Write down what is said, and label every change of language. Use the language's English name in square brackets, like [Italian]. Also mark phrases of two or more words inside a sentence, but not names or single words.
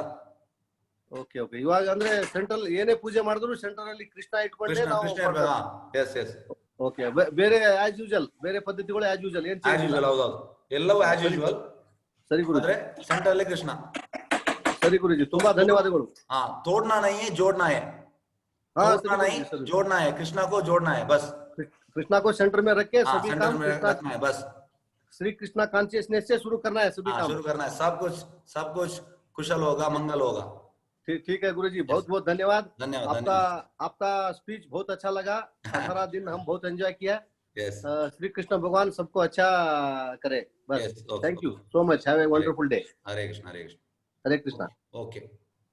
[English] okay okay. [Kannada] ಇವಾಗ ಅಂದ್ರೆ ಸೆಂಟ್ರಲ್ ಏನೇ ಪೂಜೆ ಮಾಡಿದ್ರು ಸೆಂಟ್ರಲ್ ಅಲ್ಲಿ ಕೃಷ್ಣ ಇಟ್ಕೊಂಡ್ರೆ ಓಕೆ. ಬೇರೆ [English] as usual, [Kannada] ಬೇರೆ ಪದ್ಧತಿಗಳು [English] as usual [Kannada] ಏನ್ [English] as usual. [Kannada] ಹೌದೌದು, ಎಲ್ಲವೂ [English] as usual. [Kannada] ಸರಿ ಗುರುಜಿ, ಸೆಂಟ್ರಲ್ ಅಲ್ಲಿ ಕೃಷ್ಣ. ಸರಿ ಗುರುಜಿ, ತುಂಬಾ ಧನ್ಯವಾದಗಳು. [Hindi] तोड़ना नहीं है, जोड़ना है. तोड़ना नहीं, जोड़ना है. कृष्णा को जोड़ना है बस. कृष्णा को सेंटर में रख के सभी काम रखना है बस. श्री कृष्णा कॉन्शियसनेस से शुरू करना है, सभी काम शुरू करना है. सब कुछ कुशल होगा, मंगल होगा. ठीक है गुरुजी, बहुत बहुत धन्यवाद. धन्यवाद. आपका स्पीच बहुत अच्छा लगा. सारा दिन हम बहुत एंजॉय किया. श्री कृष्ण भगवान सबको अच्छा करे बस. [English] Thank you so much. Have a wonderful day. [Hindi] हरे कृष्ण. हरे कृष्ण. हरे कृष्णा. ओके.